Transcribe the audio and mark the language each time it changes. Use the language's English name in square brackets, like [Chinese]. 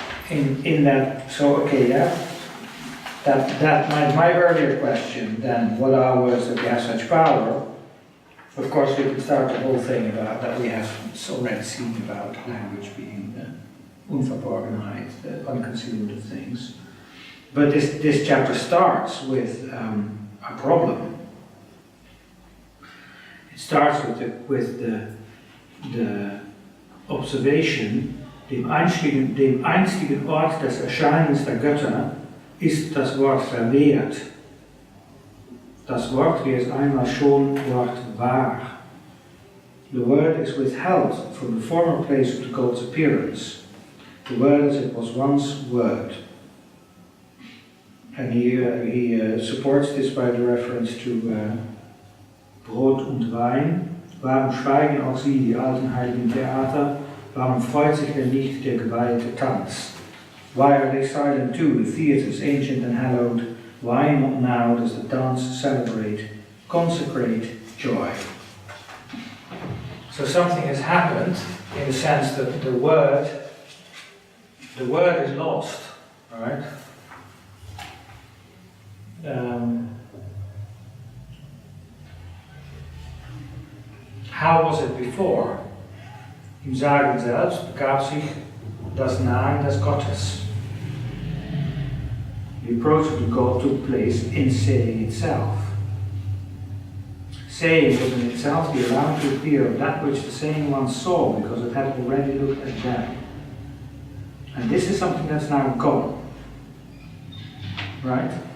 [English] In that, that my earlier question then, what are words that we have such power? Of course, we can start the whole thing about that we have already seen about language being unverborgenheit, the unconcealed of things. But this chapter starts with a problem. It starts with the observation, [German] dem einstigen Ort des Erscheinens der Götter ist das Wort verwehrt. Das Wort, wie es einmal schon Wort war. [English] The word is withheld from the former place of the God's appearance. The word as it was once word. And he supports this by the reference to Brot und Wein. [German] Warum schweigen auch sie, die alten heiligen Theater? Warum freut sich denn nicht der geweihte Tanz? [English] Why are they silent too, the theatres ancient and hallowed? Why not now does the dance celebrate, consecrate joy? So something has happened in the sense that the word is lost, right? How was it before? [German] Im Sagen selbst begab sich das Nahen des Gottes. [English] The approach of the God took place in saying itself. Saying was in itself the allowing to appear of that which the saying once saw, because it had already looked at them. And this is something that's now gone. Right?